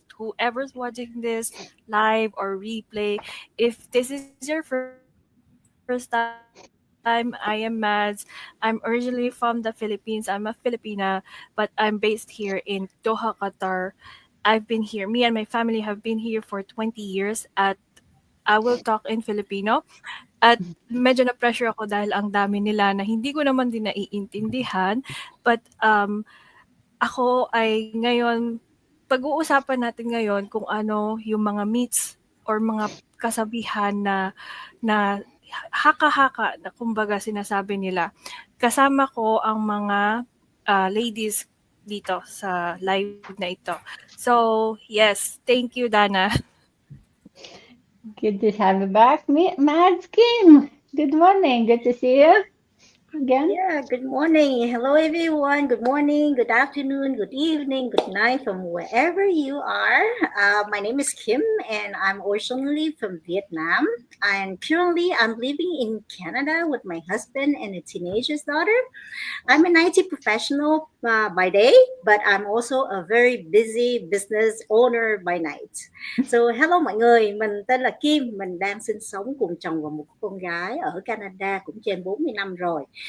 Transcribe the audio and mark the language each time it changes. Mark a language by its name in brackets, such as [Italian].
[English] Whoever's watching this live or replay, if this is your first time, I am Mads. I'm originally from the Philippines. I'm a Filipina, but I'm based here in Doha, Qatar. I've been here, me and my family have been here for 20 years I will talk in Filipino. [Filipino] At medyo na-pressure ako dahil ang dami nila na hindi ko naman din naiintindihan. But ako ay ngayon, pag-uusapan natin ngayon kung ano yung mga myths or mga kasabihan na haka-haka na kumbaga sinasabi nila. Kasama ko ang mga ladies dito sa live na ito. [English] So, yes, thank you, Dana. Good to have you back. Mads Kim, good morning. Good to see you. again. Yeah, good morning. Hello, everyone. Good morning, good afternoon, good evening, good night from wherever you are. My name is Kim, and I'm originally from Vietnam. And currently, I'm living in Canada with my husband and a teenager's daughter. I'm an IT professional by day, but I'm also a very busy business owner by night. [Vietnamese] So hello mọi người, mình tên là Kim, mình đang sinh sống cùng chồng và một con gái ở Canada cũng trên 40 năm rồi.